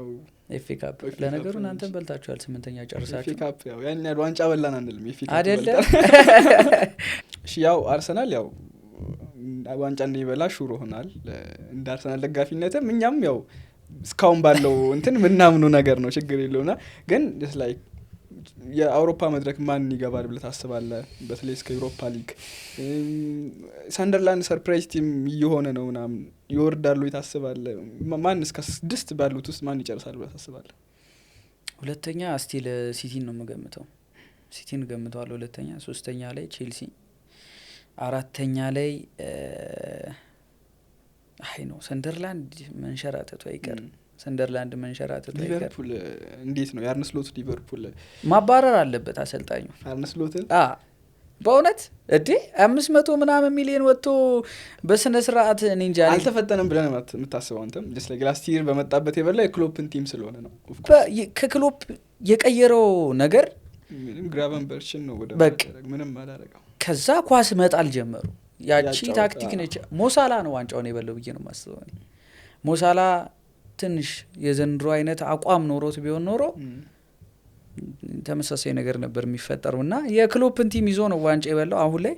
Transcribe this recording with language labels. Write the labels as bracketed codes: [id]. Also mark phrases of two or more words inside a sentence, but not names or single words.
[am] ኤፍኤ ካፕ። ለነገሩ እናንተም በልታችኋል 8ኛ ጨርሳችሁ። ኤፍኤ ካፕ ያው ያን ያህል ዋንጫ በላን አንልም ኤፍኤ ካፕ አይደለም። እሺ ያው አርሰናል ያው ዋንጫ እንደሚበላ ሹር ሆናል። እንደ አርሰናል ደጋፊነትም እኛም ያው እስካሁን ባለው እንትን ምናምኑ ነገር ነው ችግር የለውና ግን [en] just like [am] የአውሮፓ መድረክ ማን ይገባል ብለህ ታስባለህ? በተለይ እስከ ዩሮፓ ሊግ ሰንደርላንድ [en] surprise team [am] እየሆነ ነው ምናምን ይወርዳሉ ታስባለህ? ማን እስከ 6 ባሉት ውስጥ ማን ይጨርሳል ብለህ ታስባለህ? ሁለተኛ ስቲል ሲቲን ነው የምገምተው። ሲቲን ገምተዋል ሁለተኛ። ሶስተኛ ላይ ቼልሲ፣ አራተኛ ላይ አይ ነው ሰንደርላንድ መንሸራተቱ አይቀርም። ሰንደርላንድ መንሸራተቱ አይቀርም። ሊቨርፑል እንዴት ነው የአርነ ስሎት ሊቨርፑል ማባረር አለበት አሰልጣኙ አርነ ስሎትን። በእውነት እዴ 500 ምናምን ሚሊዮን ወጥቶ በስነ ስርዓት እኔ እንጃ አልተፈተነም ብለህ የምታስበው አንተም [en] just like last year [am] በመጣበት የበላ የክሎፕን ቲም ስለሆነ ነው። ከክሎፕ የቀየረው ነገር ምንም ግራቨንበርችን ነው ወደ ምንም አላረጋው። ከዛ ኳስ መጣል ጀመሩ። ያቺ ታክቲክ ነች። ሞሳላ ነው ዋንጫውን የበለው ብዬ ነው የማስበው። ሞሳላ ትንሽ የዘንድሮ አይነት አቋም ኖሮት ቢሆን ኖሮ ተመሳሳይ ነገር ነበር የሚፈጠረው እና የክሎፕን ቲም ይዞ ነው ዋንጫ የበላው አሁን ላይ